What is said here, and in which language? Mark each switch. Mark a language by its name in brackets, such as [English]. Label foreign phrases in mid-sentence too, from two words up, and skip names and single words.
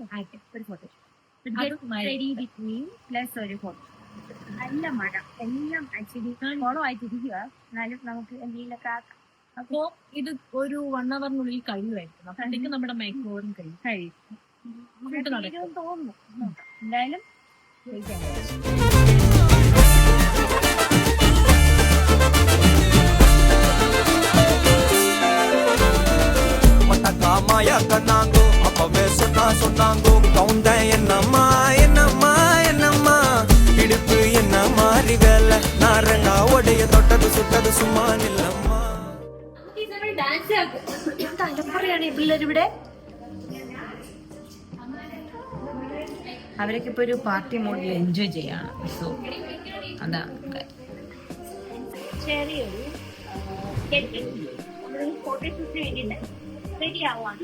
[Malayalam] ആയിട്ട് ഒരു [English] photoshoot plus [Malayalam] ഒരു ഫോട്ടോ. നല്ല മഴ എല്ലാം [English] actually follow [Malayalam] ആയിട്ടിരിക്കുക. എന്നാലും നമുക്ക് എന്തെങ്കിലുമൊക്കെ ആക്കാം. അപ്പോ ഇത് ഒരു 1 hourനുള്ളിൽ കഴിയുമായിരിക്കും. അപ്പോഴത്തേക്ക് നമ്മുടെ മേക്കോറും കഴിയും തോന്നുന്നു. എന്തായാലും [Tamil] மாயா கண்ணாங்கோ அப்பவே சொன்னாங்கோ கவுண்ட என்னம்மா என்னம்மா என்னம்மா இடுப்பு என்ன மாறி வேலை நாரங்கா உடைய தொட்டது சுட்டது சும்மா நில்லம்மா. [Malayalam] പിള്ളേരിവിടെ അവരൊക്കെ ഇപ്പൊ ഒരു പാർട്ടി മോഡിൽ എൻജോയ് ചെയ്യാണ്. സോ അതാണ് ചെറിയൊരു ഫോട്ടോഷൂട്ടിന് വേണ്ടിയിട്ട് റെഡി ആവുകയാണ്.